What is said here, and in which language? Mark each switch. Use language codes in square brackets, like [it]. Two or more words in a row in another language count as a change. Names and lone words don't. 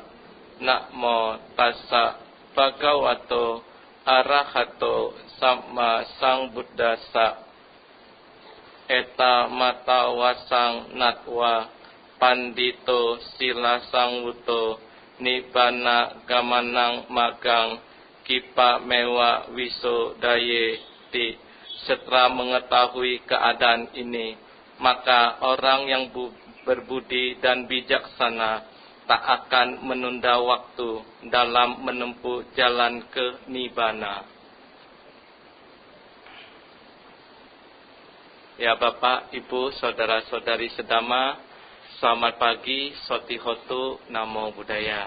[pi] Namo tassa bhagavato arahato sama sambuddhassa. Eta mata wasang natwa pandito sila sangwuto nibbana gamanang magang kipa mewa wiso daye ti. [id] Setelah mengetahui keadaan ini, maka orang yang berbudi dan bijaksana tak akan menunda waktu dalam menempuh jalan ke nibbana. Ya Bapak, Ibu, Saudara-saudari sedama, selamat pagi, [pi] Sotihotu, Namo Buddhaya.